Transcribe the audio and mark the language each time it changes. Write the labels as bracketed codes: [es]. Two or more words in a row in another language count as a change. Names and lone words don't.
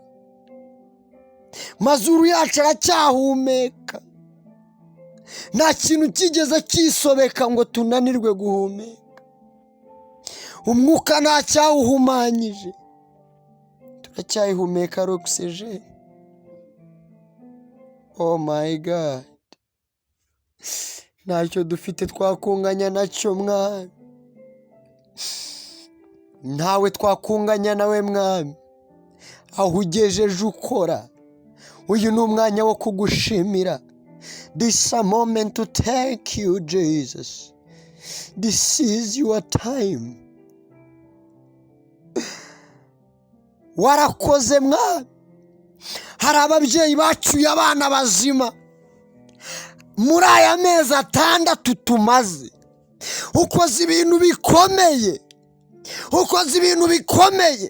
[rw] Mazuru yacu aracyahumeka. Nta kintu kigeze kisobeka ngo tunanirwe guhumeka. Umwuka ntacyawuhumanyije. Turacyayihumeka oxygen. [en] Oh my God. [rw] Ntacyo dufite twakunganya nacyo mwami. Ntawe twakunganya nawe mwami. Aho ugejeje ukora. Uyu ni umwanya wo kugushimira. [en] This is a moment to thank you Jesus. This is your time. [rw] Warakoze mwami. Hari ababyeyi bacyuye abana bazima. Muri aya mezi 6 tumaze. Ukoze ibintu bikomeye. Ukoze ibintu bikomeye.